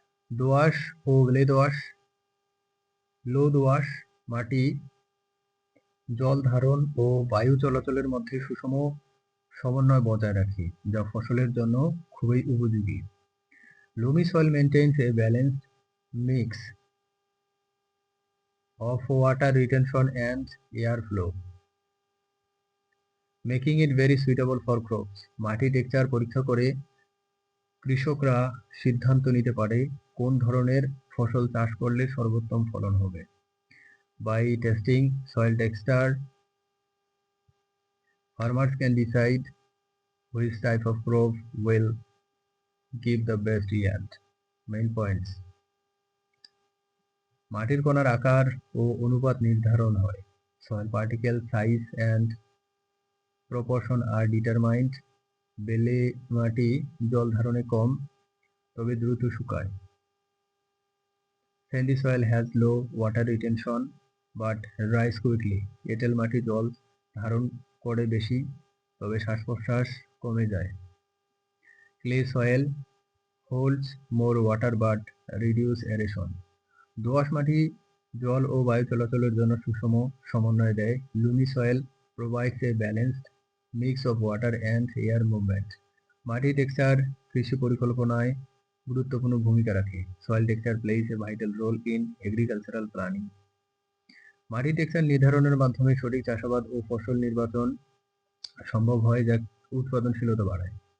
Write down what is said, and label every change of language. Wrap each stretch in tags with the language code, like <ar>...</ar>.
<bn>দোআঁশ ও লো দোআঁশ মাটি জল ধারণ ও বায়ু চলাচলের মধ্যে সুষম সমন্বয় বজায় রাখে, যা ফসলের জন্য খুবই উপযোগী।</bn> <en>Loamy soil maintains a balanced mix of water retention and air flow, making it very suitable for crops.</en> <bn>মাটি টেক্সচার পরীক্ষা করে কৃষকরা সিদ্ধান্ত নিতে পারে কোন ধরনের ফসল চাষ করলে সর্বোত্তম ফলন হবে।</bn> <en>By testing soil texture, farmers can decide which type of crop will give the best yield. Main points:</en> <bn>মাটির কণার আকার ও অনুপাত নির্ধারণ হয়।</bn> <en>Soil particle size and proportion are determined.</en> <bn>বেলে মাটি জল ধারণে কম, তবে দ্রুত শুকায়।</bn> <en>Sandy soil has low water retention but dries quickly.</en> <bn>এঁটেল মাটি জল ধারণ করে বেশি, তবে শ্বাস-প্রশ্বাস কমে যায়।</bn> <en>Clay soil holds more water but reduce aeration.</en> <bn>দোআঁশ মাটি জল ও বায়ু চলাচলের জন্য সুষম সমন্বয় দেয়।</bn> <en>Loamy soil provides a balanced mix of water and air movement.</en> <bn>মাটি টেক্সচার কৃষি পরিকল্পনায় গুরুত্বপূর্ণ ভূমিকা রাখে।</bn> <en>Soil texture plays a vital role in agricultural planning.</en> <bn>মাটি টেক্সচার নির্ধারণের মাধ্যমে সঠিক চাষাবাদ ও ফসল নির্বাচন সম্ভব হয়, যা উৎপাদনশীলতা বাড়ায়।</bn>